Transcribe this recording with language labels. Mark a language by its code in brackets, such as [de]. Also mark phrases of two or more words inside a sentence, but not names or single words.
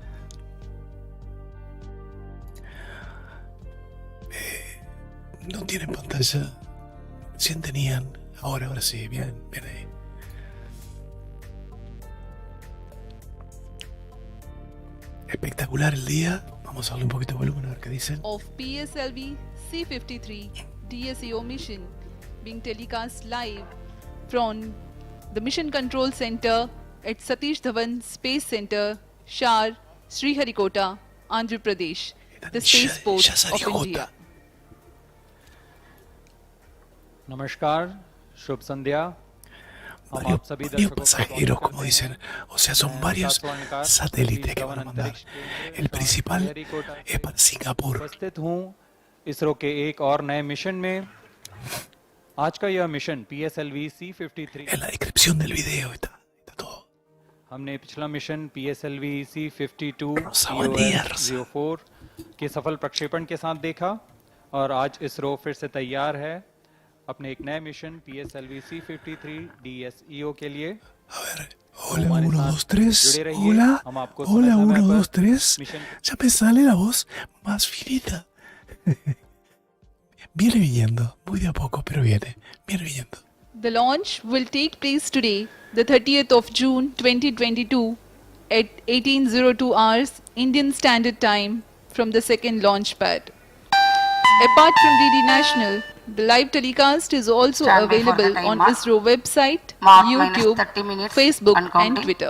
[es] No tienen pantalla, sí tenían, ahora sí, bien ahí. Espectacular el día. Vamos a darle un poquito de volumen a ver qué dicen. [en] Of PSLV C-53 DS-EO mission being telecast live from the Mission Control Center at Satish Dhawan Space Center, Shar, Sriharikota, Andhra Pradesh, the spaceport of India. [hi] नमस्कार, शुभ संध्या। [es] Varios pasajeros, como dicen, o sea, son varios satélites que van a mandar. El principal es para Singapur. [hi] उपस्थित हूँ इसरो के एक और नए मिशन में। आज का यह मिशन PSLV C-53। [es] En la descripción del video está todo. [hi] हमने पिछला मिशन PSLV C-52 04 के सफल प्रक्षेपण के साथ देखा और आज इसरो फिर से तैयार है अपने एक नए मिशन PSLV C-53 DS-EO के लिए। [es] Hola 1, 2, 3, hola, hola 1, 2, 3, ya me sale la voz más finita. Viene viniendo, muy de a poco, pero viene viniendo. [en] The launch will take place today, the 30th of June 2022 at 18:02 hours Indian Standard Time from the second launch pad. Apart from DD National, the live telecast is also available on ISRO website, YouTube, Facebook and Twitter.